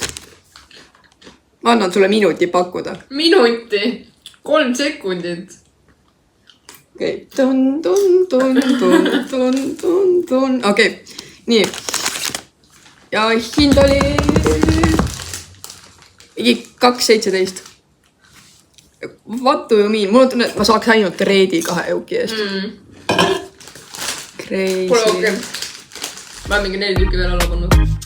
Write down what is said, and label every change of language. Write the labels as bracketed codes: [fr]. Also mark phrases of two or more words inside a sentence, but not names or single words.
[et] Ma annan sulle minuti pakkuda. Minuti? 3 sekundit. Okei. Okei. Nii. Ja hind oli 2.17. [en] What do you mean? [et] Mul on tunne, et ma saaks ainult reedi 2 euki eest. [en] Crazy. [et] Pole okei. Ma olen mingi 4 tükki veel alla pannud.